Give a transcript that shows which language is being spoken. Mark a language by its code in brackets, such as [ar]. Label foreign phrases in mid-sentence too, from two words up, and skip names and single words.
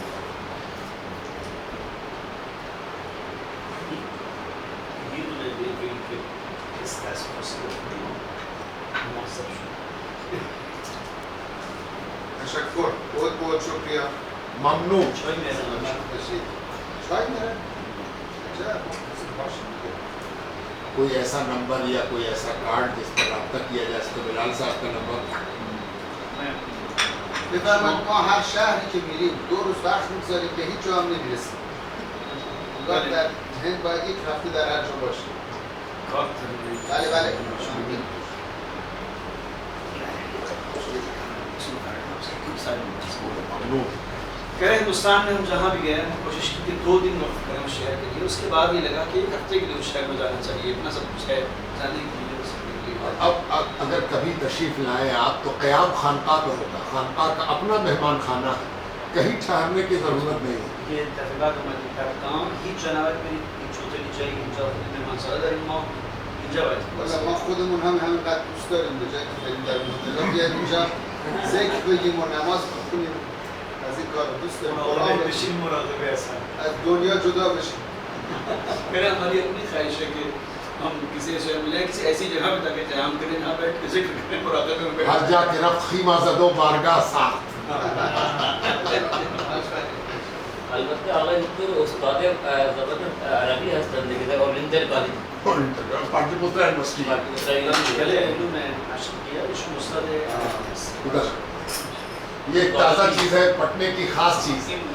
[hi] تشکر، बहुत बहुत शुक्रिया। ममनून। चाय मेरा कोई ऐसा नंबर या कोई ऐसा कार्ड जिस पर रब्ता किया जा सके? बिलाल साहब का नंबर [fa] بفرمایید ما هر شهری که میریم 2 روز وقت میگذاریم به هیچ جا هم نمیرسیم. انگار در هند باید 1 هفته در هر جا باشیم. بله بله. [hi] कह रहे हिंदुस्तान में हम जहाँ भी गए हम कोशिश की कि 2 दिन वक्त करें उस शहर के लिए, उसके बाद ये लगा कि 1 हफ्ते के लिए उस शहर में जाना चाहिए, इतना सब कुछ है जाने के लिए। अब अगर कभी तशरीफ़ लाएँ आप तो क़याम खानका में होगा, खानका का अपना मेहमान खाना है, कहीं ठहरने की ज़रूरत नहीं है. [fa] که تحقیقات اومدیم کردم هیچ جنابت برید هیچ هتلی جایی اینجا مهمانسرا داریم ما اینجا باید والا ما خودمون هم همینقدر دوست داریم به جایی که بریم در هتل بیایم اینجا ذکر بگیم و نماز بخونیم، از این کار دوست داریم. قرآن بشیم مراقبه هستن از دنیا جدا بشیم. [hi] मेरा हमारी अपनी ख्वाहिश है कि हम किसी शहर में जाए, किसी ऐसी जगह पे ताकि क़याम करें, यहाँ बैठ के ज़िक्र करें, मुराक़बे में [fa] هر جا که رفت خیمه زد و بارگاه ساخت. البته آقای دکتر استاد زبردست عربی هستند دیگه در اولندر کالج [hi] पाटलिपुत्र यूनिवर्सिटी पहले हिंदू में हासिल किया, इसमें उस्ताद उधर ये एक ताज़ा चीज़ है, पटने की खास चीज़.